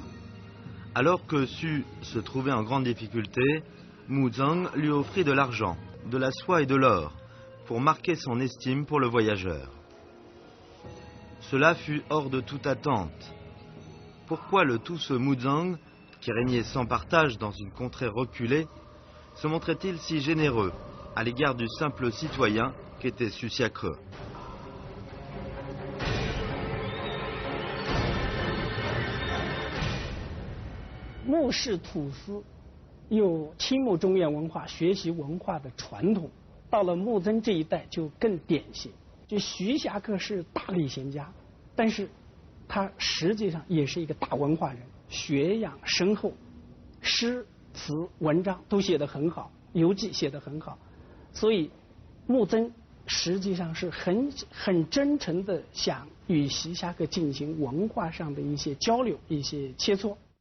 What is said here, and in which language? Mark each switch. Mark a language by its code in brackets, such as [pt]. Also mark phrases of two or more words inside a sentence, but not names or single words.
[fr] Alors que Su se trouvait en grande difficulté, Muzang lui offrit de l'argent, de la soie et de l'or, pour marquer son estime pour le voyageur. Cela fut hors de toute attente. Pourquoi le Tousse Muzang, qui régnait sans partage dans une contrée reculée, se montrait-il si généreux à l'égard du simple citoyen qu'était Susiacreux? [zh] 穆氏土司有倾慕中原文化、学习文化的传统，到了穆曾这一代就更典型。就徐霞客是大力贤家，但是他实际上也是一个大文化人，学养深厚，诗词文章都写得很好，游记写得很好，所以穆曾实际上是很真诚的想与徐霞客进行文化上的一些交流、一些切磋。